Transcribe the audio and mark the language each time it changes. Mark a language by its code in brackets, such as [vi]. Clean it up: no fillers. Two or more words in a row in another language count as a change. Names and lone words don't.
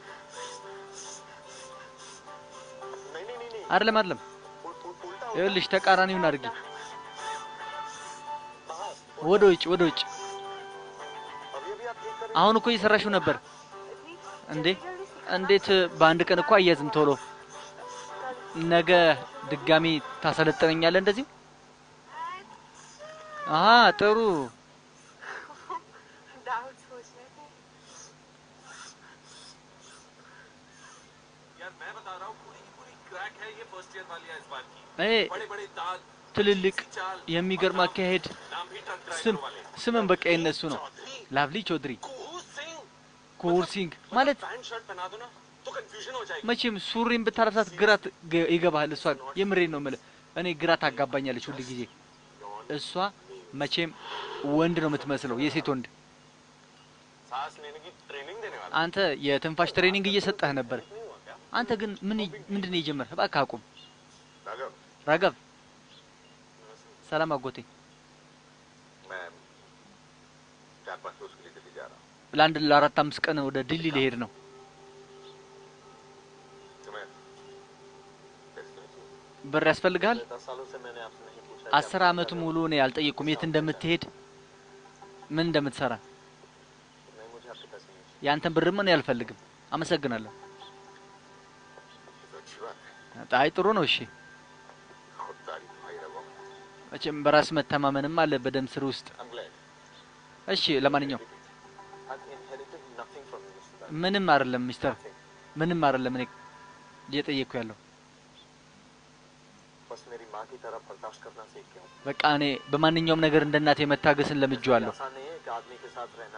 [am] አይደለም ይኸውልሽ ተቃራኒውን አድርጊ ወደ ውጭ አሁን እኮ እየሰራሽው ነበር እንዴት በአንድ ቀን እኮ አያዝም ቶሎ ነገ ድጋሚ ታሰለጥነኛለህ እንደዚህ ጥሩ [hi] यार मैं बता रहा हूं पूरी क्रैक है ये [en] first year [hi] वाली इस बार की बड़े दाग [am] ትልልቅ የሚገርም አካሄድ ስምን በቃ የነሱ ነው ላቭሊ ቾድሪ ኩር ሲንግ ማለት መቼም ሱሪን ብታለብሳት ግራት ይገባል እሷ የምሬን ነው ማለት እኔ ግራት አጋባኛለች ሁሉ ጊዜ እሷ መቼም ወንድ ነው የምትመስለው የሴት ወንድ [hi] सांस लेने की ट्रेनिंग देने वाला [am] አንተ የትንፋሽ ትሬኒንግ እየሰጠህ ነበር አንተ ግን ምንድነው የጀመርህ እባክህ አቁም ራገብ ሰላም አጎቴ [hi] मैं 4-5 रोज के लिए दिल्ली जा रहा हूं [am] ለአንድ ለአራት አምስት ቀን ወደ ዲሊ ልሄድ ነው ብር ያስፈልጋል 10 አመት ሙሉ ነው ያልጠየቁም የት እንደምትሄድ ምን እንደምትሰራ ያንተን ብር ምን ያልፈልግም አመሰግናለሁ ጣይ ጥሩ ነው እሺ እቺም በራስ መተማመንም አለ በደም ስር ውስጥ እሺ ለማንኛውም ምንም አይደለም ሚስተር ምንም አይደለም እኔ እየጠየኩ ያለው [hi] बस मेरी मां की तरह बर्दाश्त करना सीख गया [am] በቃ እኔ በማንኛውም ነገር እንደናቴ መታገስን ለምጄዋለሁ [hi] ऐसा नहीं है कि आदमी के साथ रहना